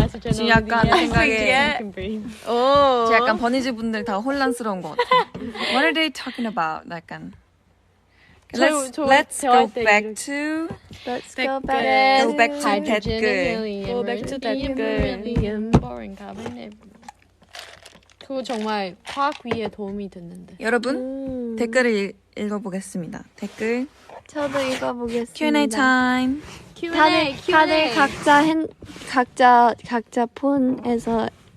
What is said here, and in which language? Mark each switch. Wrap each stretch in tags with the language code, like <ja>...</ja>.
<ko>지금 약간 생각에 저 약간 버니즈 분들 다 혼란스러운 것 같아.</ko> <en>What are they talking about? 약간. Let's go back to Let's go back go back to 댓글. Go back to 댓글.</en> <ko>그거 정말 과학 위에 도움이 됐는데. 여러분 댓글을 읽어보겠습니다. 댓글 저도 읽어보겠습니다. Q&A 타임. 다들 각자 폰에서</ko>